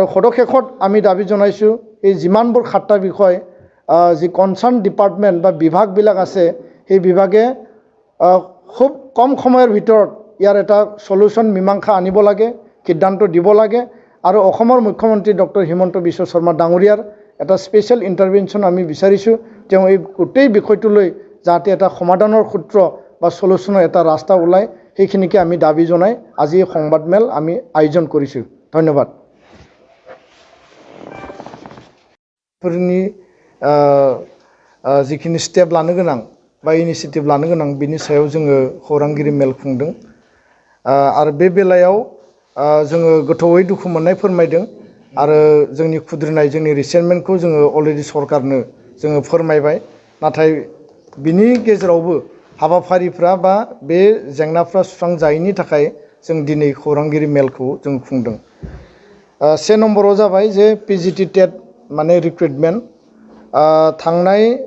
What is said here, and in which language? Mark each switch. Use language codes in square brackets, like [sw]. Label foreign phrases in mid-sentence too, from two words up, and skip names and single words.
[as] সদশেষত আমি দাবী জনাইছোঁ এই যিমানবোৰ 7টা বিষয় যি [en] concern department [as] বা বিভাগবিলাক আছে সেই বিভাগে খুব কম সময়ৰ ভিতৰত ইয়াৰ এটা সলিউশ্যন মীমাংসা আনিব লাগে সিদ্ধান্ত দিব লাগে আৰু অসমৰ মুখ্যমন্ত্ৰী ডক্টৰ হিমন্ত বিশ্ব শৰ্মা ডাঙৰীয়াৰ এটা [en] special intervention [as] আমি বিচাৰিছোঁ তেওঁ এই গোটেই বিষয়টোলৈ যাতে এটা সমাধানৰ সূত্ৰ বা সলিউশ্যনৰ এটা ৰাস্তা ওলায় সেইখিনিকে আমি দাবী জনাই আজি এই সংবাদমেল আমি আয়োজন কৰিছোঁ ধন্যবাদ [brx] फोरनि जिखिनि स्टेप लानो गोनां बा इनिशिएटिभ लानो गोनां बिनि सायाव जोङो खौरांगिरि मेल खुंदों आरो बे बेलायाव जोङो गोथौयै दुखु मोननाय फोरमायदों आरो जोंनि खुद्रिनाय जोंनि रिसेन्टमेन्टखौ जोङो अलरेडि सरकारनो जोङो फोरमायबाय नाथाय बिनि गेजेरावबो हाबाफारिफ्रा बा बे जेंनाफ्रा सुस्रांजायैनि थाखाय जों दिनै खौरांगिरि मेलखौ जों खुंदों से नम्बराव जाबाय जे पिजिटि टेट माने रिक्रुटमेन्ट थांनाय